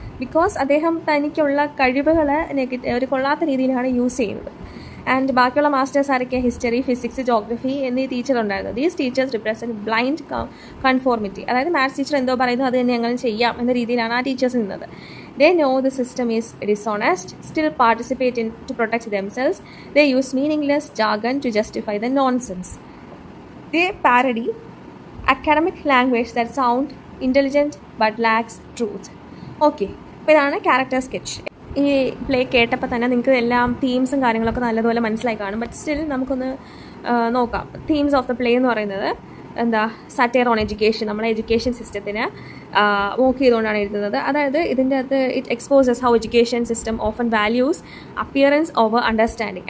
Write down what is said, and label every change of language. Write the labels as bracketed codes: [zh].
[ml] Because അദ്ദേഹം തനിക്കുള്ള കഴിവുകളെ ഒരു കൊള്ളാത്ത രീതിയിലാണ് യൂസ് ചെയ്യുന്നത്. ആൻഡ് ബാക്കിയുള്ള മാസ്റ്റേഴ്സ് ആരൊക്കെ ഹിസ്റ്ററി, ഫിസിക്സ്, ജോഗ്രഫി എന്നീ ടീച്ചർ ഉണ്ടായിരുന്നു. [en] These teachers represent blind conformity. [ml] അതായത് മാത്സ് ടീച്ചർ എന്തോ പറയുന്നു അത് തന്നെ ഞങ്ങൾ ചെയ്യാം എന്ന രീതിയിലാണ് ആ ടീച്ചേഴ്സ് നിന്നത്. [en] They know the system is dishonest, still participate to protect themselves. They use meaningless jargon to justify the nonsense. They parody academic language that sound intelligent but lacks truth. [ml] Okay, അപ്പോൾ ഇതാണ് character sketch. ഈ play കേട്ടപ്പോൾ തന്നെ നിങ്ങൾക്ക് എല്ലാം തീംസും കാര്യങ്ങളൊക്കെ നല്ലതുപോലെ മനസ്സിലായി കാണും. ബട്ട് സ്റ്റിൽ നമുക്കൊന്ന് നോക്കാം. [en] themes of the play [ml] എന്ന് പറയുന്നത് സറ്റയർ ഓൺ എഡ്യൂക്കേഷൻ, നമ്മളെ എഡ്യൂക്കേഷൻ സിസ്റ്റത്തിന് വോക്ക് ചെയ്തുകൊണ്ടാണ് എഴുതുന്നത്. അതായത് ഇതിൻ്റെ അകത്ത് [en] It exposes how education system often values appearance over understanding.